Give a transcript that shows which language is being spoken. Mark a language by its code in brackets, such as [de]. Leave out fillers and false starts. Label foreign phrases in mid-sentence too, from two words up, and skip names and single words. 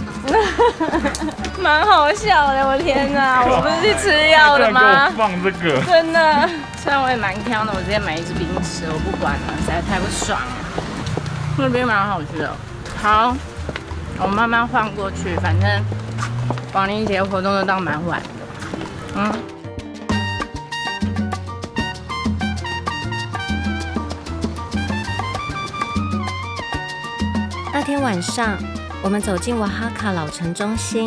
[zh] 蠻好笑的，我天哪！我不是去吃藥的嗎？放這個，真的。雖然我也蠻挑的，我直接買一支冰吃，我不管了，實在太不爽了。那邊蠻好吃的。好，我慢慢晃過去，反正亡靈節活動都到蠻晚的。那天晚上，我們走進瓦哈卡老城中心。